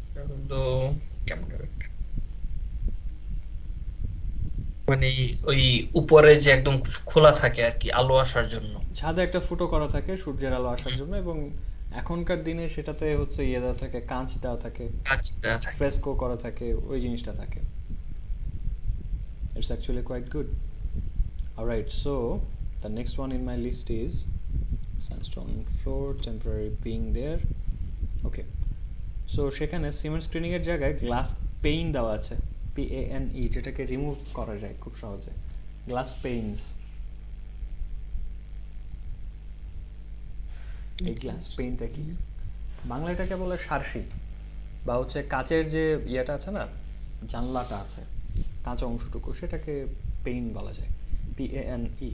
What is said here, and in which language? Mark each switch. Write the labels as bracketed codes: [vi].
[bn] হলো কেমন মানে ওই উপরে যে একদম খোলা থাকে আর কি, আলো আসার জন্য। ছাদে একটা ফুটো করা থাকে সূর্যের আলো আসার জন্য, এবং এখনকার দিনে সেটাতে হচ্ছে ইয়ে দেওয়া থাকে, কাঁচ দেওয়া থাকে, ফ্রেস্কো করা থাকে, ওই জিনিসটা থাকে। [en] It's actually quite good. Alright, so the next one in my list is sandstone floor, temporary being there. [bn] Okay, so সেখানে সিমেন্ট স্ক্রিনিং এর জায়গায় গ্লাস পেইন দেওয়া আছে, PANE, যেটাকে রিমুভ করা যায় খুব সহজে। গ্লাস পেইনস, এই গ্লাস পেইনটা কি? বাংলা এটাকে বলে সার্সি, বা হচ্ছে কাচের যে ইয়েটা আছে না, জানলাটা আছে, কাঁচা অংশটুকু, সেটাকে পেইন বলা যায়, PANE।